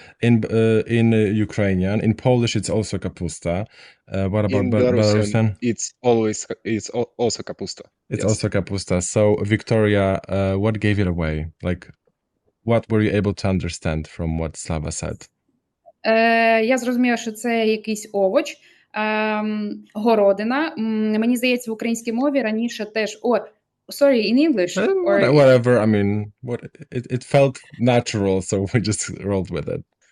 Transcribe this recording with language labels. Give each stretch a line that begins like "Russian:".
English: In Ukrainian. In Polish, it's also kapusta. What about Belarusian? It's also kapusta. It's also kapusta. So, Victoria, what gave it away? Like, what were you able to understand from what Slava said?
Ukrainian: Я зрозуміла, що це якийсь овоч, городина. Мені здається, в українській мові раніше теж...
English: Sorry, in English? Whatever, I mean, it felt natural, so we just rolled with it.